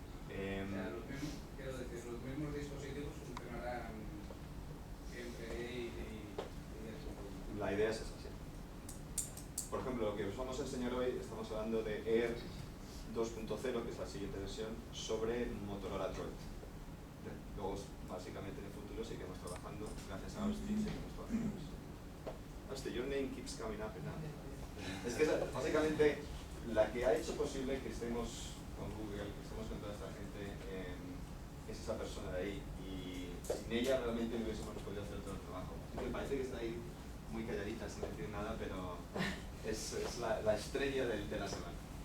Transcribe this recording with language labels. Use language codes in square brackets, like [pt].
[es] O sea, los mismos dispositivos funcionarán siempre ahí y 10.1. La idea es esa, sí. Por ejemplo, lo que os vamos a enseñar hoy, estamos hablando de Air 2.0, que es la siguiente versión, sobre Motorola Droid. Luego, básicamente, en el futuro seguiremos trabajando, gracias a Austin, seguimos trabajando. [en] Austin, your name keeps coming up and up. [es] Es que básicamente la que ha hecho posible que estemos con Google, que estemos con toda esta gente, es esa persona de ahí. Y sin ella realmente no hubiésemos podido hacer todo el trabajo. Me parece que está ahí muy calladita, sin decir nada, pero es la estrella de la semana.